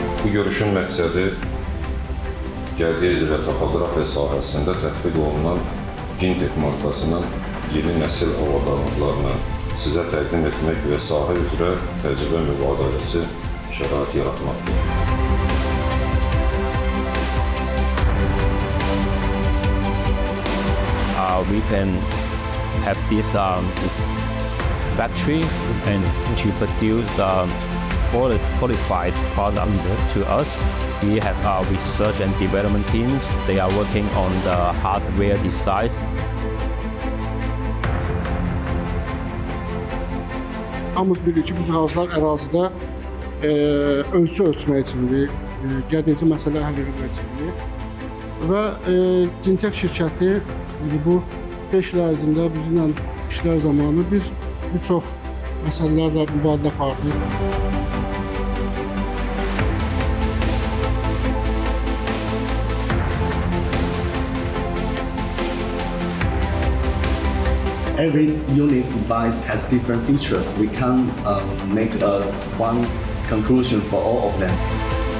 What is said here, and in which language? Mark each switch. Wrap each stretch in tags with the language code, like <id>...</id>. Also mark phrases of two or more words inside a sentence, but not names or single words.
<az>görüşün məqsədi geodəziya və topoqrafiya sahəsində tətbiq olunan Gintech markasının yeni nəsil avadanlıqlarını sizə təqdim etmək və sahə üzrə təcrübə mübadiləsi şərait yaratmaqdır.</az> <en>We can have this factory and to produce qualified product to us. We have our research and development teams. They are working on the hardware designs.</en> <az>Hamımız bilir ki, bu cihazlar ərazidə ölçü ölçmək üçündür, geodezi məsələ həll etmək üçündür. Və Gintech şirkəti bu 5 il ərzində bizimlə işlər zamanı biz bir çox məsələlərlə mübadilə apardıq.</az> <en>Every unique device has different features. We can't make one conclusion for all of them.</en>